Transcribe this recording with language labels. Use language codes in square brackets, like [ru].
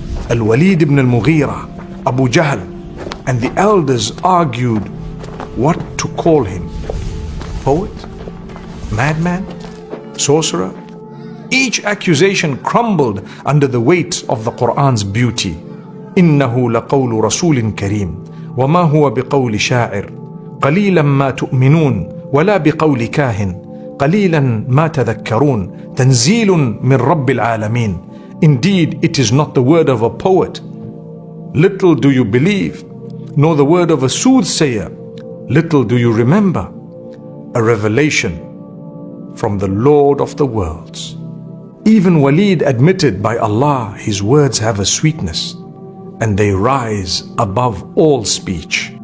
[en] Al-Walid ibn al-Mughira, Abu Jahl, and the elders argued what to call him. Poet? Madman? Sorcerer? Each accusation crumbled under the weight of the Qur'an's beauty. [ar] إِنَّهُ لَقَوْلُ رَسُولٍ كَرِيمٍ وَمَا هُوَ بِقَوْلِ شَاعِرٍ قليلا ما تؤمنون ولا بقول كاهن قليلا ما تذكرون تنزيل من رب العالمين. [en] Indeed, it is not the word of a poet. Little do you believe, nor the word of a soothsayer. Little do you remember. A revelation from the Lord of the worlds. Even Walid admitted, by Allah, his words have a sweetness, and they rise above all speech.